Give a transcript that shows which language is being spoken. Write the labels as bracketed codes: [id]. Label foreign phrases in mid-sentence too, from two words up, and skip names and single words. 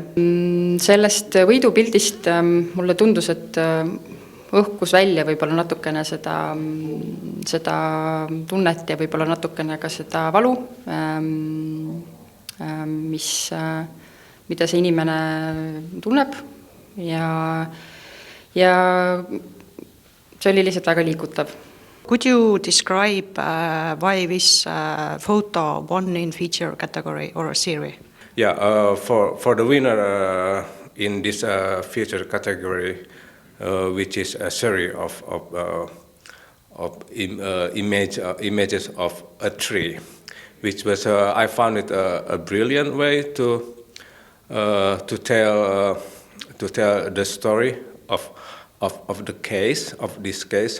[et] Sellest võidupildist mulle tundus, et õhkus välja võib-olla natukene seda tunnet ja võib-olla natukene ka seda valu, mida see inimene tunneb ja see oli lihtsalt väga liigutav. [en] Could you describe why this photo won in feature category or series? Yeah, for the winner in this feature category, which is a series of images of a tree, which was I found it a brilliant way to tell the story of the case, of this case.